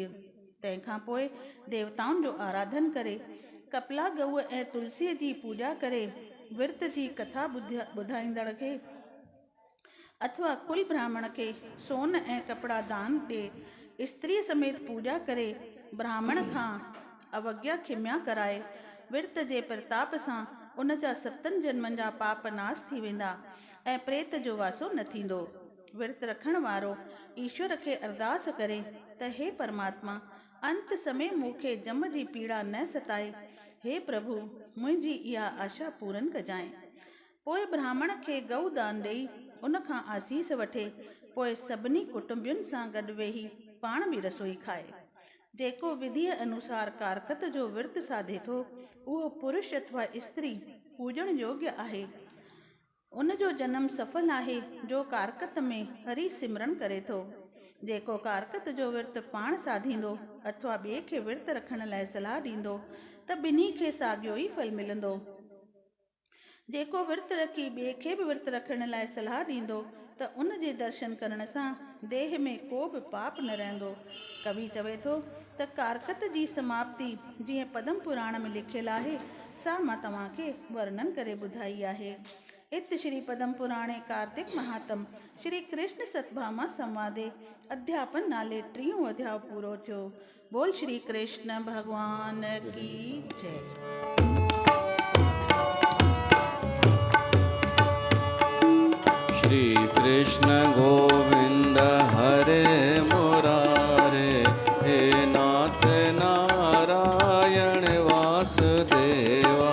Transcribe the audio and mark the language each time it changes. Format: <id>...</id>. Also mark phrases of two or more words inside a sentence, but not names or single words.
<sd>तंहिंखां पोइ देवताउनि जो आराधन करे कपला गऊ ऐं तुलसीअ जी पूॼा करे विर्त जी कथा ॿुधाईंदड़ खे अथवा कुल ब्राह्मण खे सोन ऐं कपिड़ा दान ॾे स्त्रीअ समेत पूॼा करे ब्राह्मण खां अवज्ञा खिम्या कराए विर्त जे प्रताप सां उन जा 7 जन्मनि जा पाप नाश थी वेंदा ऐं प्रेत जो वासो न थींदो। विर्त रखण वारो ईश्वर खे अरदास करे त हे परमात्मा अंत समय मूंखे जम जी पीड़ा न सताए। हे प्रभु मुंहिंजी इहा आशा पूरन कजांइ। पोइ ब्राह्मण खे गऊ दान ॾेई उन खां आसीस वठे पोइ सभिनी कुटुंबियुनि सां गॾु वेही पाण बि रसोई खाए। जेको विधिअ अनुसार कारकत जो विर्त साधे थो उहो पुरुष अथवा स्त्री पूॼण योग्य आहे। उन जो जन्म सफल आहे जो कारकत में हरि सिमरन करे थो। जेको कारकत जो विर्त पाण साधींदो अथवा ॿिए खे विर्त रखण लाइ सलाह ॾींदो त ॿिन्ही खे साॻियो ई फल मिलंदो। जेको विर्त रखी ॿिए खे बि विर्त रखण लाइ सलाह ॾींदो त उन जे दर्शन करण सां देह में को बि पाप न रहंदो। कवि चवे थो त कारकत जी समाप्ति जीअं पद्म पुराण में लिखियलु आहे सा मां तव्हांखे वर्णन करे ॿुधाई आहे।</sd> <sa>इत श्री पद्म पुराणे कार्तिक महात्म श्री कृष्ण सतभामा संवादे अध्यापन</sa> <sd>नाले 3 अध्याय पूरो थियो।</sd> <hi>बोल श्री कृष्ण भगवान की जय।</hi> <sa>श्री कृष्ण गोविंद हरे मुरारे हे नाथ नारायण वासुदेवा।</sa>